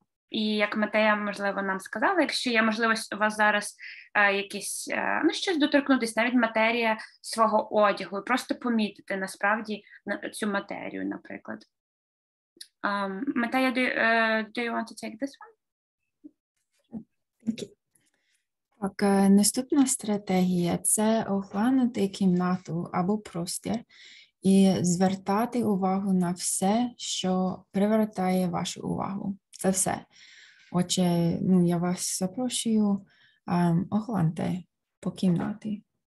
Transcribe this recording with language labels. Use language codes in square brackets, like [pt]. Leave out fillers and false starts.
[uk] І як Матея, можливо, нам сказала, якщо є можливість у вас зараз якісь, щось доторкнутися, навіть матерія свого одягу, і просто помітити насправді цю матерію, наприклад. [en] Матея, do you want to take this one? Okay. [uk] Так, наступна стратегія – це оглянути кімнату або простір і звертати увагу на все, що привертає вашу увагу. Це все. Отже, я вас запрошую, огляньте по кімнаті.